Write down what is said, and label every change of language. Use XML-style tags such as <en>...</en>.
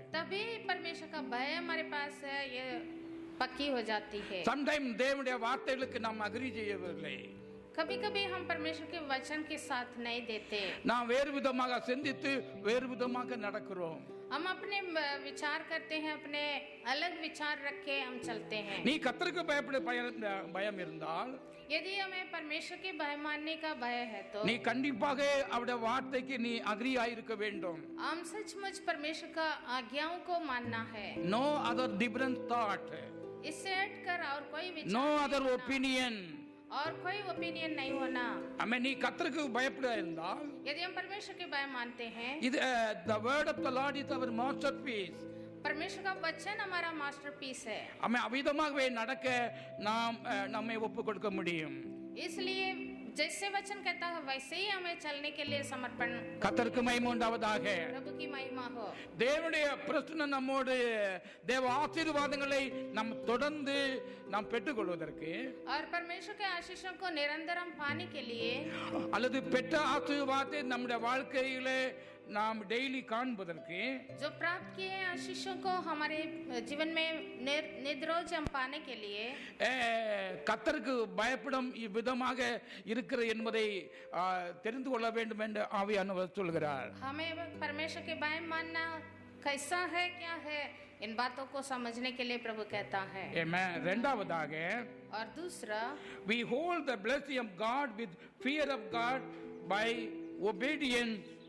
<hi>तभी परमेश्वर का भय हमारे पास है, ये पक्की हो जाती है.</hi> <ta>சம்டைம் தேவனுடைய வார்த்தைகளுக்கு நாம் அக்ரி செய்யவில்லை.</ta> <hi>कभी कभी हम परमेश्वर के वचन के साथ नहीं देते.</hi> <ta>நாம் வேறு விதமாக சிந்தித்து வேறு விதமாக நடக்கிறோம்.</ta> <hi>हम अपने विचार करते हैं, अपने अलग विचार रख के हम चलते हैं.</hi> <ta>நீ கர்த்தருக்கு பயப்பட பயம் இருந்தால்,</ta> <hi>यदि हमें परमेश्वर के भय मानने का भय है तो</hi> <ta>நீ கண்டிப்பாக அவருடைய வார்த்தைக்கு நீ அக்ரி ஆயிருக்க வேண்டும்.</ta> <hi>हम सचमुच परमेश्वर का आज्ञाओं को मानना है.</hi> <en>no other different thought,</en> <hi>इससे हटकर और कोई विचार</hi> <en>no</en> <hi>नहीं</hi> <en>other</en> <hi>होना,</hi> <en>Opinion.</en> <hi>और कोई ओपिनियन नहीं होना.</hi> <ta>ஆமென். நீ கர்த்தருக்கு பயப்பட இருந்தால்,</ta> <hi>यदि हम परमेश्वर के भय मानते हैं,</hi> <en>இது the word of the Lord is our masterpiece.</en> <hi>परमेश्वर का वचन हमारा मास्टरपीस है.</hi> <ta>ஆமென். அவ்விதமாகவே நடக்க நாம் நம்மை ஒப்பு கொடுக்க முடியும்.</ta> <hi>इसलिए जैसे वचन कहता है वैसे ही हमें चलने के लिए समर्पण.</hi> <ta>கர்த்தருக்கு மகிமை உண்டாவதாக.</ta> <hi>प्रभु की महिमा हो.</hi> <ta>தேவனுடைய பிரசன்னம் நம்மோடு, தேவ ஆசீர்வாதங்களை நாம் தொடர்ந்து நாம் பெற்றுக்கொள்வதற்கு,</ta> <hi>और परमेश्वर के आशीषों को निरंतर हम पाने के लिए</hi> <ta>அல்லது பெற்ற ஆசீர்வாதத்தை நம்முடைய வாழ்க்கையிலே நாம் டெய்லி காண்பதற்கு,</ta> <hi>जो प्राप्त किए हैं आशीषों को हमारे जीवन में निर्रोज हम पाने के लिए</hi> <ta>கர்த்தருக்கு பயப்படும் இவ்விதமாக இருக்கிற என்பதை தெரிந்து கொள்ள வேண்டும் என்று ஆவியானவர் சொல்கிறார்.</ta> <hi>हमें परमेश्वर के भय मानना कैसा है, क्या है, इन बातों को समझने के लिए प्रभु कहता है.</hi> <ta>ஆமென். இரண்டாவதாக,</ta> <hi>और दूसरा,</hi> <en>we hold the blessing of God with fear of God by obedience.</en>